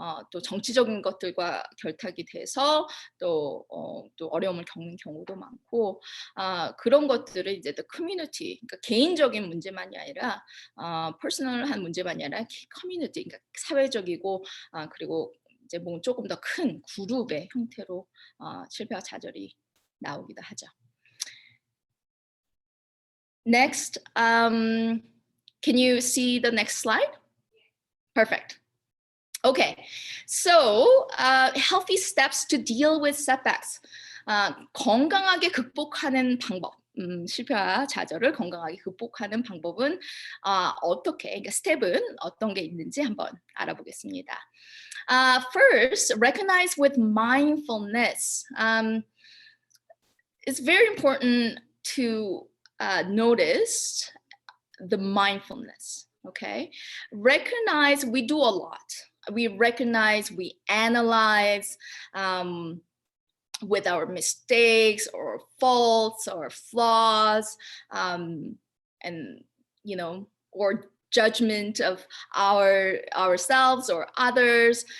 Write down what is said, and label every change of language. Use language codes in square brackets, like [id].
[ko] 또 정치적인 것들과 결탁이 돼서 또 어려움을 겪는 경우도 많고 그런 것들을 이제 [en] the community, [ko] 그러니까 개인적인 문제만이 아니라 퍼스널한 문제만이 아니라 커뮤니티, 그러니까 사회적이고 그리고 이제 뭐 조금 더 큰 그룹의 형태로 실패와 좌절이 나오기도 하죠. [en] Next, can you see the next slide? Perfect. Okay, so healthy steps to deal with setbacks. [ko] 건강하게 극복하는 방법. 실패와 좌절을 건강하게 극복하는 방법은 어떻게, 그러니까 스텝은 어떤 게 있는지 한번 알아보겠습니다. [en] First, recognize with mindfulness. It's very important to notice the mindfulness, okay? Recognize we do a lot. We recognize, we analyze with our mistakes or faults or flaws, and or judgment of ourselves or others.